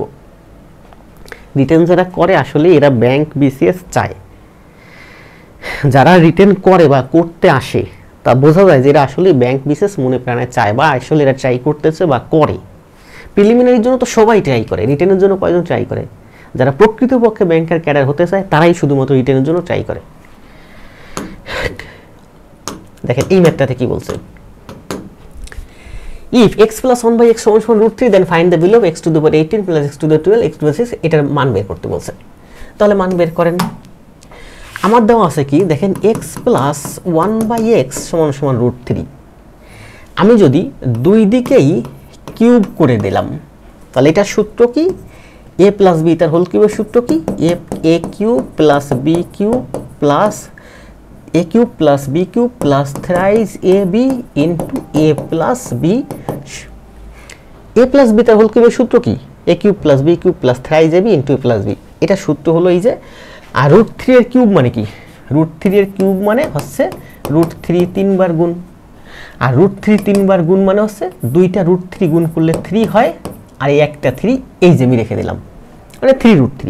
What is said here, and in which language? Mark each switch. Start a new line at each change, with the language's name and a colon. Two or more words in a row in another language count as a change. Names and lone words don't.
Bangla: রিটেন যারা করে আসলে এরা ব্যাংক বিসিএস চায়, যারা রিটেন করে বা করতে আসে তা বোঝা যায় যে এরা আসলে ব্যাংক বিসিএস মনে প্রাণে চায়, বা আসলে এরা ট্রাই করতেছে বা করে। প্রিলিমিনারির জন্য তো সবাই ট্রাই করে, রিটেনের জন্য কয়জন ট্রাই করে? যারা প্রকৃতপক্ষে ব্যাংকের ক্যাডার হতে চায় তারাই শুধুমাত্র রিটেনের জন্য ট্রাই করে। দেখেন এই ম্যাথটাতে কি বলছে,
English: if x plus 1 by x
Bangla: সমান সমান
English: √3 then find the value of x to the power 18 plus x to the 12 x to the 6,
Bangla: এটার মান বের করতে বলছে। তাহলে মান বের করেন। আমার দেওয়া আছে কি দেখেন
English: x plus 1 by x
Bangla: সমান সমান √3, আমি যদি দুই দিকেই কিউব করে দিলাম তাহলে এটার সূত্র কি,
English: a plus b
Bangla: তার
English: whole cube
Bangla: সূত্র কি,
English: a cube plus b cube plus a cube plus b cube plus thrice ab into a plus b, a plus b
Bangla: তার
English: whole cube
Bangla: সূত্র কি,
English: a cube plus b cube plus thrice ab into a plus b,
Bangla: এটা সূত্র হলো এই যে। আর √3 এর কিউব মানে কি, √3 এর কিউব মানে হচ্ছে √3 তিনবার গুণ, আর √3 তিনবার গুণ মানে হচ্ছে দুইটা √3 গুণ করলে 3 হয়, আর এই একটা 3 এই যে আমি রেখে দিলাম, মানে 3√3।